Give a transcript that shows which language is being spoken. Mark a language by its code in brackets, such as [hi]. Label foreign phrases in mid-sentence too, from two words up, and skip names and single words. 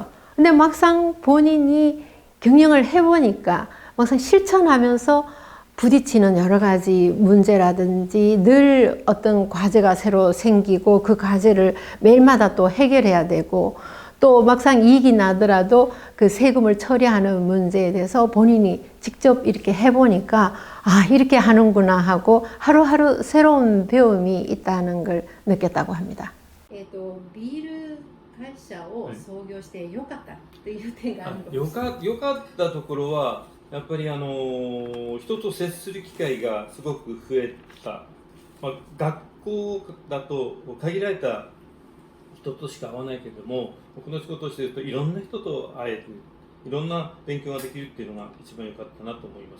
[ko] 근데 막상 본인이 경영을 해보니까 막상 실천하면서 부딪히는 여러 가지 문제라든지 늘 어떤 과제가 새로 생기고 그 과제를 매일마다 또 해결해야 되고 또 막상 이익이 나더라도 그 세금을 처리하는 문제에 대해서 본인이 직접 이렇게 해보니까 아, 이렇게 하는구나 하고 하루하루 새로운 배움이 있다는 걸 느꼈다고 합니다. [ja] ビール会社を創業してよかったっていう点があるんです。よかったところはやっぱり人と接する機会がすごく増えた、学校だと限られた人としか会わないけれども、僕の仕事をしているといろんな人と会える、いろんな勉強ができるっていうのが一番良かったなと思います。